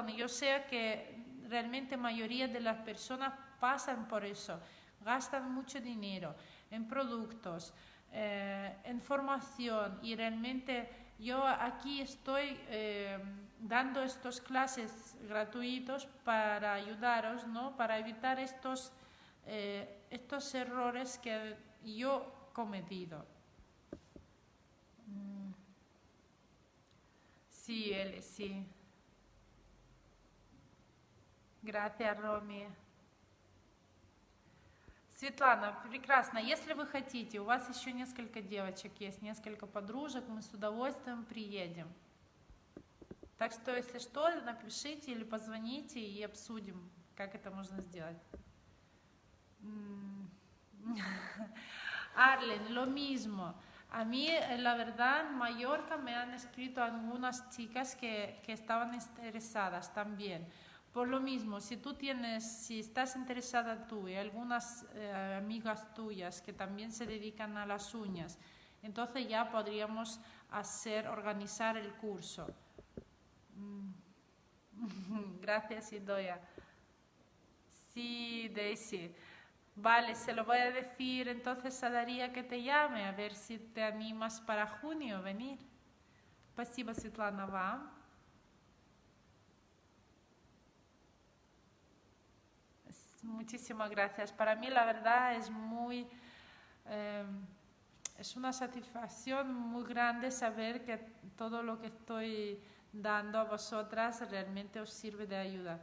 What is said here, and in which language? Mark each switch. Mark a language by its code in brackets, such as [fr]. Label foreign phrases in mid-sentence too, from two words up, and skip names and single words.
[es] Yo sé que realmente la mayoría de las personas pasan por eso, gastan mucho dinero en productos, en formación, y realmente yo aquí estoy dando estas clases gratuitos para ayudaros, ¿no? Para evitar estos errores que yo he cometido. Sí, sí. Gracias, Роми. [ru] Светлана, прекрасно. Если вы хотите, у вас еще несколько девочек есть, несколько подружек, мы с удовольствием приедем. Так что, если что, напишите или позвоните и обсудим, как это можно сделать. [es] Arlen, lo mismo. A mí, la verdad, en Mallorca me han escrito algunas chicas que estaban interesadas también. Por lo mismo, si estás interesada tú y algunas amigas tuyas que también se dedican a las uñas, entonces ya podríamos organizar el curso. Gracias, Idoia. Sí, Daisy. Vale, se lo voy a decir entonces a Daría que te llame, a ver si te animas para junio venir. [ru] Спасибо, Светлана, вам. [es] Muchísimas gracias. Para mí, la verdad, es una satisfacción muy grande saber que todo lo que estoy dando a vosotras realmente os sirve de ayuda.